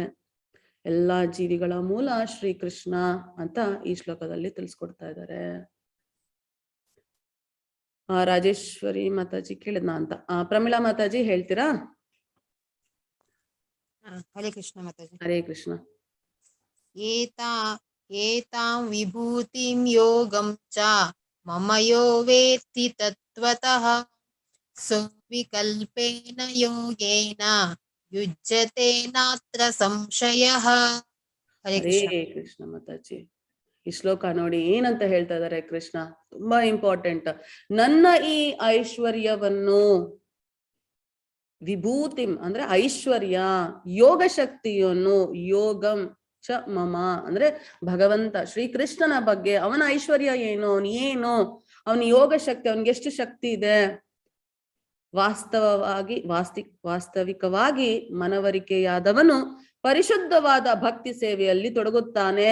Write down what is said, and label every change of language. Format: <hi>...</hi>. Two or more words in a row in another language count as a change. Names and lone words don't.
<kn>ಎಲ್ಲಾ ಜೀವಿಗಳ ಮೂಲ ಶ್ರೀಕೃಷ್ಣ ಅಂತ ಈ ಶ್ಲೋಕದಲ್ಲಿ ತಿಳಿಸ್ಕೊಡ್ತಾ ಇದ್ದಾರೆ. ರಾಜೇಶ್ವರಿ ಮಾತಾಜಿ ಕೇಳಿದ್ನ ಅಂತ. ಪ್ರಮೀಳಾ ಮಾತಾಜಿ ಹೇಳ್ತೀರಾ? ಹರೇ ಕೃಷ್ಣ ಮಾತಾಜಿ. ಹರೇ ಕೃಷ್ಣ.</kn> <sa>ಏತಾಂ ವಿಭೂತಿಂ ಯೋಗಂ ಚ ಮಮ ಯೋ ವೇತ್ತಿ ತತ್ವತಃ ವಿಕಲ್ಪೇನ ಯೋಗೇನ ಯುಜ್ಯತೆ ನಾತ್ರ ಸಂಶಯಃ.</sa> <kn>ಹರೇ ಕೃಷ್ಣ ಮಾತಾಜಿ. ಈ ಶ್ಲೋಕ ನೋಡಿ ಏನಂತ ಹೇಳ್ತಾ ಇದಾರೆ ಕೃಷ್ಣ, ತುಂಬಾ ಇಂಪಾರ್ಟೆಂಟ್. ನನ್ನ ಈ ಐಶ್ವರ್ಯವನ್ನು, ವಿಭೂತಿಂ ಅಂದ್ರೆ ಐಶ್ವರ್ಯ, ಯೋಗ ಶಕ್ತಿಯನ್ನು,</kn> <sa>ಯೋಗಂ ಚ ಮಮ</sa> <kn>ಅಂದ್ರೆ ಭಗವಂತ ಶ್ರೀಕೃಷ್ಣನ ಬಗ್ಗೆ, ಅವನ ಐಶ್ವರ್ಯ ಏನು, ಅವನ ಯೋಗ ಶಕ್ತಿ, ಅವನ್ಗೆ ಎಷ್ಟು ಶಕ್ತಿ ಇದೆ, ವಾಸ್ತವಿಕವಾಗಿ ಮನವರಿಕೆಯಾದವನು ಪರಿಶುದ್ಧವಾದ ಭಕ್ತಿ ಸೇವೆಯಲ್ಲಿ ತೊಡಗುತ್ತಾನೆ.</kn>